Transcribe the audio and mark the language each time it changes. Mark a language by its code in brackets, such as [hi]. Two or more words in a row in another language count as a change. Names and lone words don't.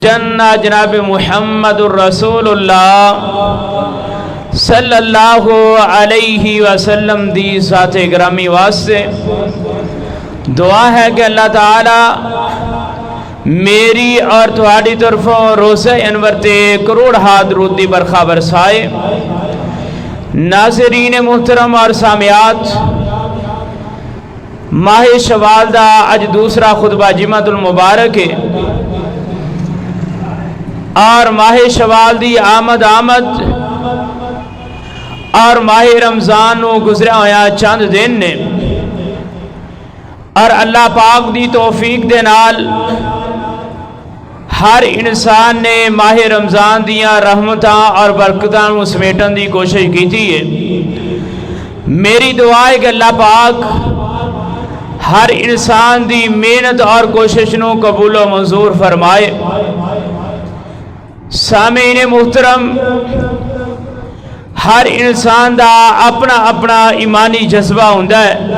[pa] جنہ جناب محمد الرسولullah [ar] صلی اللہ علیہ وسلم [pa] دی ذات گرامی واسطے دعا ہے کہ اللہ تعالی میری اور تہاڈی طرفوں روزہ انور تے کروڑ ہا درود دی برکھا برسائے۔ ناظرین محترم اور سامعات، ماہ شوال دا اج دوسرا خطبہ جمعۃ المبارک ہے اور ماہ شوال دی آمد اور ماہ رمضان نو گزرا ہویا چند دن نے، اور اللہ پاک دی توفیق دے نال ہر انسان نے ماہ رمضان دیاں رحمتاں اور برکتاں نو سمیٹن دی کوشش کیتی ہے۔ میری دعا ہے کہ اللہ پاک ہر انسان دی محنت اور کوشش نو قبول و منظور فرمائے۔ سامعین محترم، ہر انسان دا اپنا اپنا ایمانی جذبہ ہوندا ہے۔